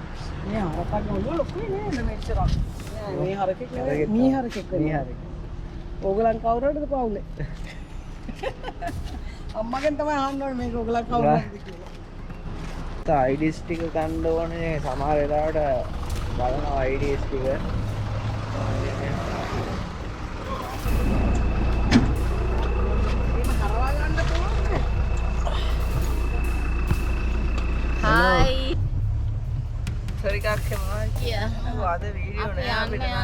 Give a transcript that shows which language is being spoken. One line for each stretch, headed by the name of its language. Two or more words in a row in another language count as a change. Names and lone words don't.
Sinhala: මේ හරකක් නෙවෙයි ලොකුයි නේද මෙච්චරක් මේ හරකෙක් නෙවෙයි මී හරකෙක් ඕගලන් කවුරුටද පවුලේ අම්මගෙන් තමයි අහන්න ඕනේ මේක ඕගලන් කවුරුටද කියලා IDs ටික ගන්න ඕනේ සමහර වෙලාවට බලනවා IDs ටික
Indonesian: Hi. Sorry kak kemana? Iya. Ada video nih. Aneh.